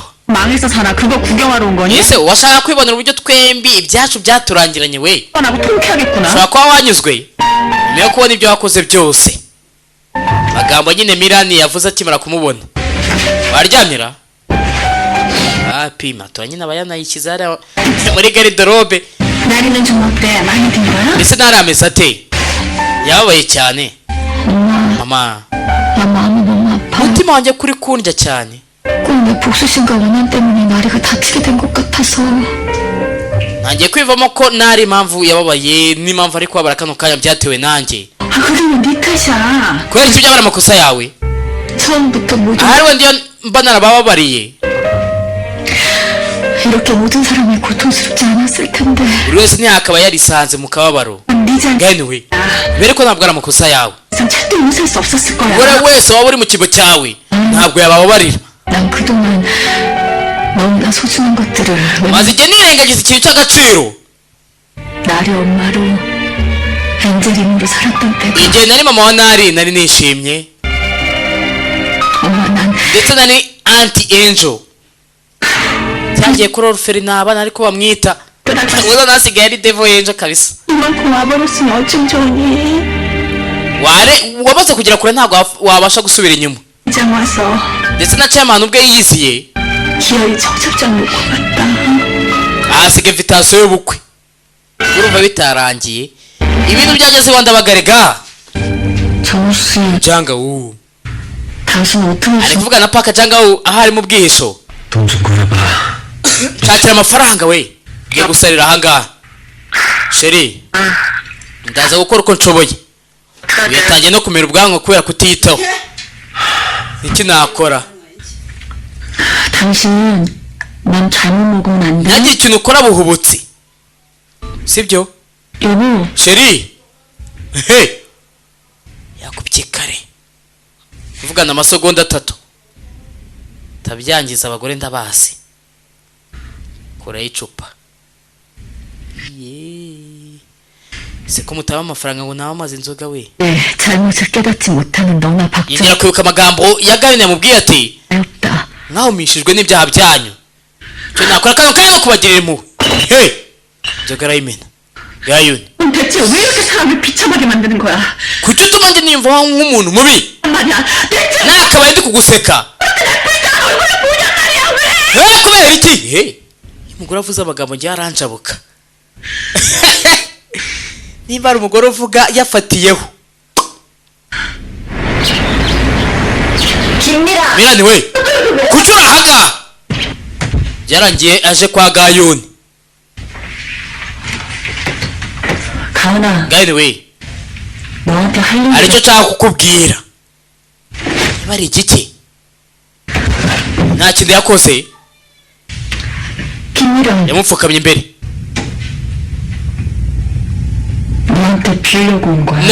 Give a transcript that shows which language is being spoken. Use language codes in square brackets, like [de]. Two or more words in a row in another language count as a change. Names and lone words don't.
[ko] 망해서 살아. 그거 구경하러 온 거니? [rw] ese washaka kwibonera uburyo twembi ibyacu byaturangiranye we [ko] 뻔하고 통쾌하겠구나. [rw] ushobora kuba wanyuzwe nyuma yo kubona ibyo wakoze byose magambo nyine mirani yavuze akimara kumubona waryamira pima tura nyine aba yanayikiza hariya muri garidorobe [ko] 나리는 좀 어때? 많이 든 거야? [rw] ndetse ntari ate yababaye cyane [ko] 엄마, [rw] mama [ko] 나 마음이 너무 아파. [rw] umutima wanjye kuri kundya cyane [ko] 꼭 내 복수심과 원한 때문에 나리가 다치게 된 것 같아서. [rw] ntangiye kwivamo ko nari impamvu yababaye n'impamvu ari kubabara kano kanya byatewe nanjye [ko] 아, 그러면 네 탓이야. [rw] kubera icyo byaba ari amakosa yawe [ko] 처음부터 모든 [rw] ahari wenda iyo mba narabababariye [ko] 이렇게 모든 사람이 고통스럽지 않았을 텐데. [rw] buri wese ntiyakaba yarisanze mu kababaro [ko] 네 잘못. [rw] anyway mbere ko ntabwo ari amakosa yawe [ko] 이상 절대 용서할 수 없었을 거야. [rw] buri wese waba uri mu kigo cyawe ntabwo yabababarira [ko] 난 그동안 너무나 소중한 것들을 [rw] maze igihe nirengagiza ikintu cy'agaciro [ko] 나리 엄마로 엔젤인으로 살았던 때가. [rw] igihe nari mama wa nari nishimye [ko] 엄마 난 [rw] ndetse nari [en] anti angel [rw] cyagiye kuri orphelin abana ariko bamwita uza nasigaye ari [en] devil angel [rw] kabisa [ko] 이만큼 와버렸으니 어쩜 좋으니. [rw] wamaze kugera kure ntabwo wabasha gusubira inyuma [ko] 이장 와서 [rw] ndetse na chairman ubwe yiyiziye [ko] 기어이 청첩장 놓고 갔다. [rw] ahasiga invitation y'ubukwe urumva bitarangiye ibintu byageze iwa ndabagarega [ko] 정우씨, [rw] janga 우 [ko] 당신 [rw] ari [ko] 어떻게 [rw] kuvuga na paka janga 우 aho ari mu bwihisho [ko] 돈 좀 구해봐. [rw] shakira amafaranga we ngiye gusarira ahangaha sheri ndaza gukora uko nshoboye yatangiye no kumera ubwanwa kubera kutiyitaho iki nakora [ko] 당신 난 잘못 먹으면 안 돼. [rw] ntagire ikintu ukora buhubutsi sibyo [ko] 여보, [rw] sheri yakubye kare kuvugana amasegonda 3 tabyangiza abagore ndabazi kora icupa ese ko mutaba amafaranga ngo nawe amaze inzoga we [ko] 네, 잘못을 깨닫지 못하는 너나 박정 [rw] yongera kwibuka amagambo ya gahini yamubwiye ati [ko] 없다. [rw] mwahumishijwe n'ibyaha byanyu cyo nakora kano kanya no kubagirira impuhwe hey inzoga arayimena gahini [ko] 대체 왜 이렇게 사람을 비참하게 만드는 거야? [rw] kuki utuma njye nimva nk'umuntu mubi [ko] 말이야. 대체 [rw] nakabaye ndi kuguseka [ko] 얼굴에 보냐 말이야 왜? [rw] kubera iki hey umugore avuze amagambo njye aranjabuka nimba ari umugore uvuga yafatiyeho [ko] 김미라. [rw] mirani we kuki urahaga byarangiye aje kwa gayoni [ko] 가은아, [rw] gahini we [ko] 너한테 할 일. [rw] aricyo nshaka kukubwira niba ari igiki nta kintu yakoze [ko] 김미라, [rw] yamupfukamye imbere [ko] 너한테 빌려고 온 거야.